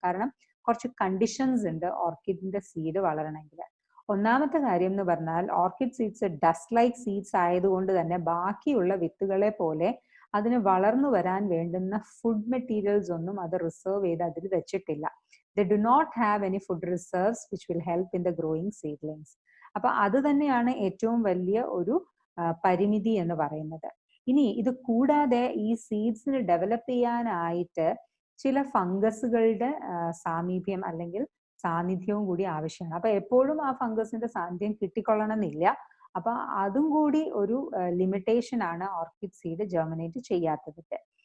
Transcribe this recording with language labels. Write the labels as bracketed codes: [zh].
[ml] കാരണം കുറച്ച് കണ്ടീഷൻസ് ഉണ്ട് ഓർക്കിഡിന്റെ സീഡ് വളരണമെങ്കിൽ. ഒന്നാമത്തെ കാര്യം എന്ന് പറഞ്ഞാൽ orchid seeds dust like seeds ആയതുകൊണ്ട് തന്നെ ബാക്കിയുള്ള വിത്തുകളെ പോലെ അതിന് വളർന്നു വരാൻ വേണ്ടുന്ന ഫുഡ് മെറ്റീരിയൽസ് ഒന്നും അത് റിസർവ് ചെയ്ത് അതിൽ വെച്ചിട്ടില്ല. [en] They do not have any food reserves which will help in the growing seedlings. [ml] അപ്പൊ അത് തന്നെയാണ് ഏറ്റവും വലിയ ഒരു പരിമിതി എന്ന് പറയുന്നത്. ഇനി ഇത് കൂടാതെ ഈ സീഡ്സിന് ഡെവലപ്പ് ചെയ്യാനായിട്ട് ചില ഫംഗസുകളുടെ സാമീപ്യം അല്ലെങ്കിൽ സാന്നിധ്യവും കൂടി ആവശ്യമാണ്. അപ്പൊ എപ്പോഴും ആ ഫംഗസിന്റെ സാന്നിധ്യം കിട്ടിക്കൊള്ളണമെന്നില്ല. അപ്പൊ അതും കൂടി ഒരു ലിമിറ്റേഷൻ ആണ് ഓർക്കിഡ് സീഡ് ജെർമിനേറ്റ് ചെയ്യാത്തതിന്റെ.